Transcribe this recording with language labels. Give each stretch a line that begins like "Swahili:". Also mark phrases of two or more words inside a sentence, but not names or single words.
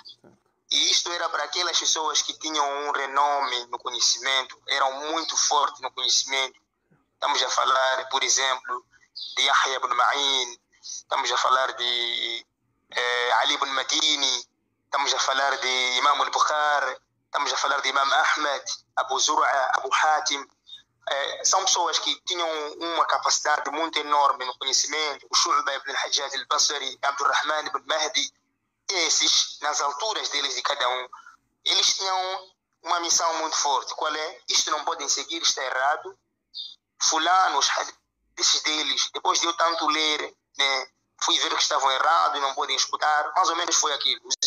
Portuguese: E isto era para aquelas pessoas que tinham um renome no conhecimento, eram muito fortes no conhecimento. Estamos a falar, por exemplo, de Yahya ibn Ma'in, estamos a falar de Ali ibn Madini, estamos a falar de Imam al-Bukhari, estamos a falar de Imam Ahmed, Abu Zur'a, Abu Hatim. São pessoas que tinham uma capacidade muito enorme no conhecimento. O Shu'ba ibn al-Hajjaj al-Basri, Abdurrahman ibn Mahdi, esses, nas alturas deles de cada um, eles tinham uma missão muito forte. Qual é? Isto não podem seguir, está errado. Fulano, os hadiths deles, depois de eu tanto ler, né, fui ver que estavam errados e não podem escutar. Mais ou menos foi aquilo.